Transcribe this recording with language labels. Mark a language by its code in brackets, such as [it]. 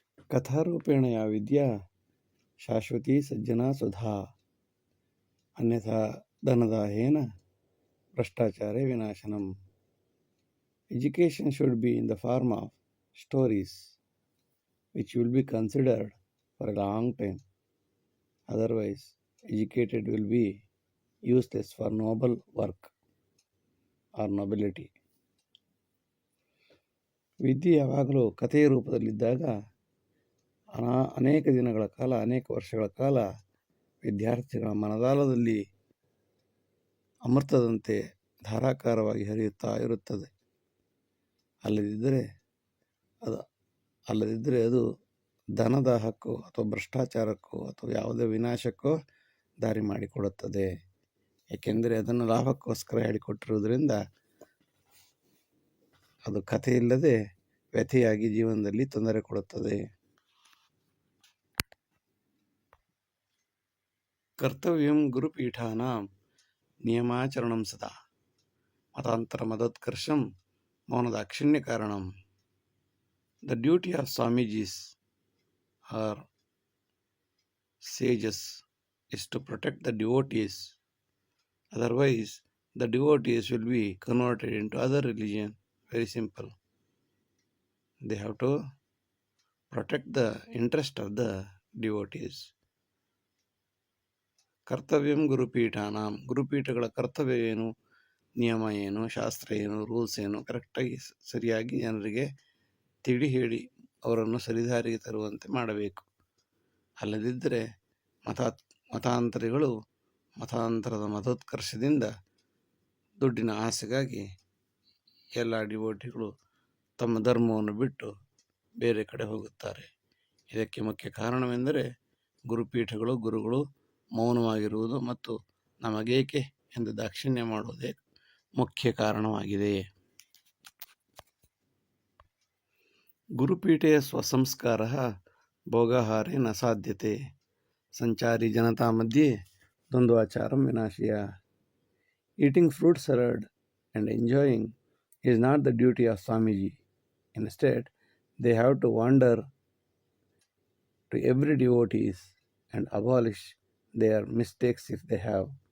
[sa] ಕಥಾರೂಪೇಣ ಯಾ ವಿದ್ಯಾ ಶಾಶ್ವತಿ ಸಜ್ಜನಾ ಸುಧಾ, ಅನ್ಯಥಾ ಧನದಾಹೇನ ಭ್ರಷ್ಟಾಚಾರೇ ವಿನಾಶನಂ. [en] Education should be in the form of stories which will be considered for a long time. Otherwise, educated will be useless for noble work or nobility. [kn] ವಿದ್ಯೆ ಯಾವಾಗಲೂ ಕಥೆಯ ರೂಪದಲ್ಲಿದ್ದಾಗ ಅನೇಕ ದಿನಗಳ ಕಾಲ, ಅನೇಕ ವರ್ಷಗಳ ಕಾಲ ವಿದ್ಯಾರ್ಥಿಗಳ ಮನದಾಳದಲ್ಲಿ ಅಮೃತದಂತೆ ಧಾರಾಕಾರವಾಗಿ ಹರಿಯುತ್ತಾ ಇರುತ್ತದೆ. ಅಲ್ಲದಿದ್ದರೆ ಅದು ಧನದಾಹಕ್ಕೋ ಅಥವಾ ಭ್ರಷ್ಟಾಚಾರಕ್ಕೋ ಅಥವಾ ಯಾವುದೇ ವಿನಾಶಕ್ಕೋ ದಾರಿ ಮಾಡಿಕೊಡುತ್ತದೆ. ಏಕೆಂದರೆ ಅದನ್ನು ಲಾಭಕ್ಕೋಸ್ಕರ ಹೇಳಿಕೊಟ್ಟಿರುವುದರಿಂದ ಅದು ಕಥೆಯಿಲ್ಲದೆ ವ್ಯಥೆಯಾಗಿ ಜೀವನದಲ್ಲಿ ತೊಂದರೆ ಕೊಡುತ್ತದೆ. [sa] ಕರ್ತವ್ಯಂ ಗುರುಪೀಠಾನಾಂ ನಿಯಮಾಚರಣಂ ಸದಾ ಮತಾಂತರ ಮದೋತ್ಕರ್ಷಂ ಮೌನದಾಕ್ಷಿಣ್ಯ ಕಾರಣಂ. [en] The duty of Swamijis or sages is to protect the devotees. Otherwise, the devotees will be converted into other religion. Very simple. They have to protect the interest of the devotees. [sa] ಕರ್ತವ್ಯಂ ಗುರುಪೀಠಾನಾಂ, [kn] ಗುರುಪೀಠಗಳ ಕರ್ತವ್ಯ ಏನು, ನಿಯಮ ಏನು, ಶಾಸ್ತ್ರ ಏನು, rules ಏನು, ಕರೆಕ್ಟಾಗಿ ಸರಿಯಾಗಿ ಜನರಿಗೆ ತಿಳಿ ಹೇಳಿ ಅವರನ್ನು ಸರಿದಾರಿಗೆ ತರುವಂತೆ ಮಾಡಬೇಕು. ಅಲ್ಲದಿದ್ದರೆ ಮತಾಂತರಿಗಳು ಮತಾಂತರದ ಮತೋತ್ಕರ್ಷದಿಂದ ದುಡ್ಡಿನ ಆಸೆಗಾಗಿ ಎಲ್ಲ ಡಿವೋಟಿಗಳು ತಮ್ಮ ಧರ್ಮವನ್ನು ಬಿಟ್ಟು ಬೇರೆ ಕಡೆ ಹೋಗುತ್ತಾರೆ. ಇದಕ್ಕೆ ಮುಖ್ಯ ಕಾರಣವೆಂದರೆ ಗುರುಗಳು ಮೌನವಾಗಿರುವುದು ಮತ್ತು ನಮಗೇಕೆ ಎಂದು ದಾಕ್ಷಿಣ್ಯ ಮಾಡುವುದೇ ಮುಖ್ಯ ಕಾರಣವಾಗಿದೆ. [sa] ಗುರುಪೀಠೆ ಸ್ವಸಂಸ್ಕಾರः ಭೋಗಾಹಾರೆ ನ ಸಾಧ್ಯತೆ. ಸಂಚಾರಿ ಜನತಾ ಮಧ್ಯೆ ದ್ವಂದ್ವಾಚಾರಂ ವಿನಾಶಿಯ. [en] Eating fruit salad and enjoying is not the duty of Swamiji. Instead, they have to wander to every devotees and abolish their mistakes if they have.